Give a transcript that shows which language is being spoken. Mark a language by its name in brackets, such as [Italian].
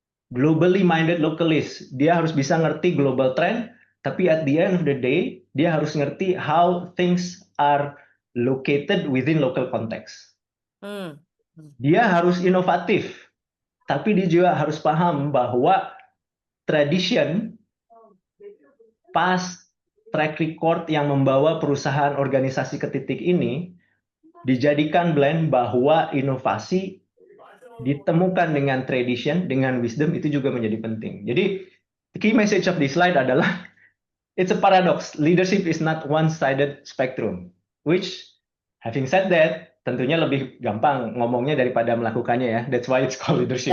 [English] Globally minded localist, [Indonesian] dia harus bisa ngerti [English] global trend, tapi at the end of the day, [Indonesian] dia harus ngerti [English] how things are located within local context. [Indonesian] Dia harus inovatif, tapi dia juga harus paham bahwa tradition, past track record yang membawa perusahaan organisasi ke titik ini, dijadikan blend bahwa inovasi ditemukan dengan tradition, dengan wisdom itu juga menjadi penting. [English] Jadi, the key message of this slide adalah it's a paradox. Leadership is not one-sided spectrum. Which, having said that, [Indonesian] tentunya lebih gampang ngomongnya daripada melakukannya ya. [English] That's why it's called leadership.